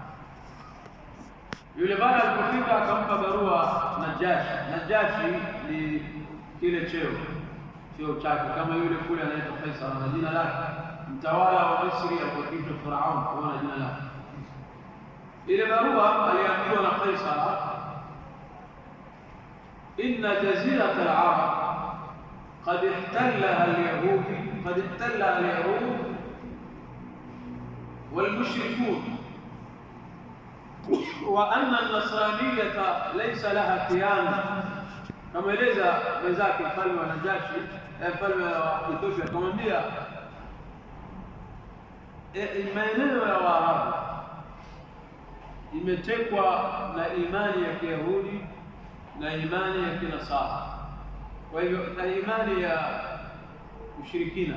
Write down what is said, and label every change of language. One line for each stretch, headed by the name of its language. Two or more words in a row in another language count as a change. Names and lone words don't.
Swahili: Yule bwana alipofika akampa barua Najashi. Najashi ni kile cheo chake, kama yule kule anaitwa Kaisar na jina lake. Mtawala wa Misri alipoitwa Firaun kwa jina lake. Ile barua aliambiwa na Kaisar,
Arabic: إن جزيرة العرب قد احتلها اليهود والمشركون وأن النصرانية ليس لها قيام.
Swahili: Kama eleza wenzake mfalme wa Najashi, mfalme wa Ethiopia, akamwambia maeneo ya Waarabu imetekwa na imani ya Kiyahudi na imani ya Kinasara, kwa hivyo na imani ya ushirikina.